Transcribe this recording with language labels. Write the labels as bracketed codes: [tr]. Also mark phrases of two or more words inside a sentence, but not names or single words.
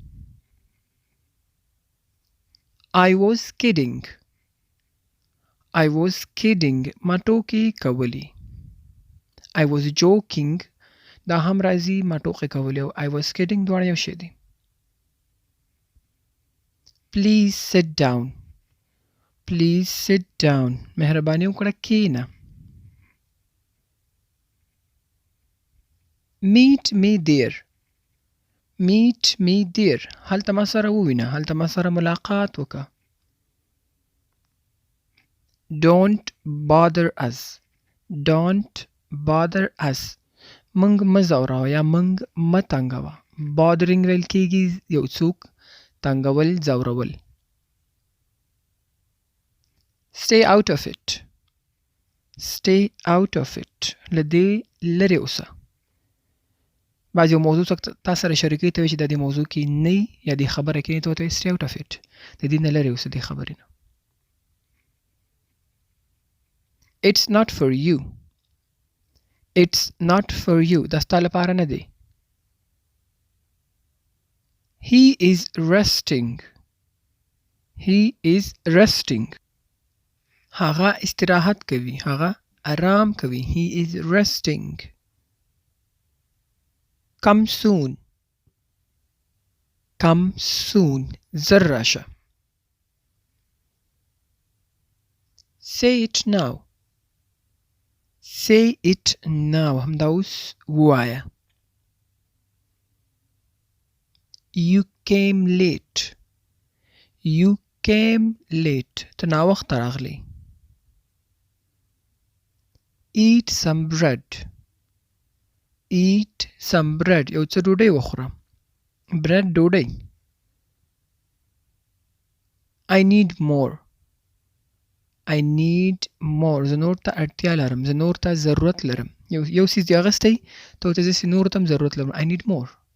[en] I was kidding [ps] ما ټوکې کولې [en] I was joking [ps] دا هم راځي ما ټوکې کولې او [en] I was kidding [ps] دواړه یو شی دی [en] Please sit down [ps] مهرباني وکړه کښېنه Meet [en] me there [ps] هلته ما سره ووینه هلته ما سره ملاقات وکړه [en] Don't bother us [ps] منګ مه ځوروه یا منګ مه تنګوه bothering ویل کېږي یو څوک تنګول ځورول [en] Stay out of it [ps] له دې لرې اوسه بعض یو موضوع څوک تا سره شریکوي ته وایي چې د دې موضوع کې نه یا دې خبره کې نه ته ورته [en] stay out of it [ps] د دې نه لرې اوسه دې خبرې نه [en] It's not for you [ps] دا ستا لپاره نه دی [en] He is resting [ps] هغه استراحت کوي هغه آرام کوي [en] He is resting Come soon [ps] زر راشه [en] Say it now [ps] همدا اوس ووایه [en] You came late [ps] ته ناوخته راغلی [en] Eat some bread [ps] یو څه ډوډۍ وخوره bread ډوډۍ [en] I need more [ps] زه نور ته اړتیا لرم زه نور ته ضرورت لرم یو څیز دی اغستی ته ورته زه نور ته هم ضرورت لرم [en] I need more